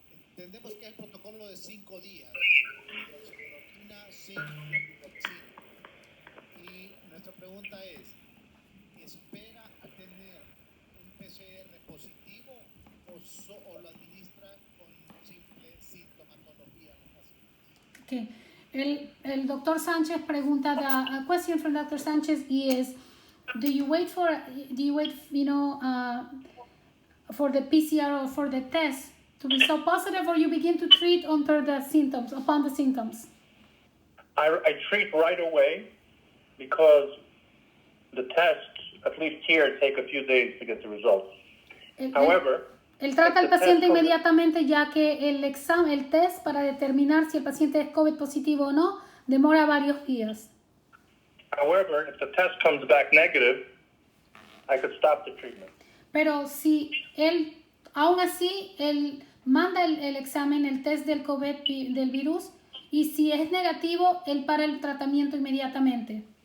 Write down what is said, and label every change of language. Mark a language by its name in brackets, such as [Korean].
[Spanish] Entendemos que es el protocolo de 5 días, hidroxicloroquina, zinc y hidroxina. Y nuestra pregunta es, ¿espera a tener un PCR positivo o lo administra con simple sintomatología en los pacientes? [English] Okay. [Spanish] El doctor Sánchez pregunta, [English] a question from Dr. Sánchez is, do you wait for for the PCR or for the test to be so positive, or you begin to treat upon the symptoms? I treat right away because the tests, at least here, take a few days to get the results. However, [Spanish] él trata al paciente inmediatamente, ya que el test para determinar si el paciente es COVID positivo o no demora varios días. [English] However, if the test comes back negative, I could stop the treatment. [Spanish] Pero si aún así, él manda el examen, el test del COVID, del virus, y si es negativo, él para el tratamiento inmediatamente.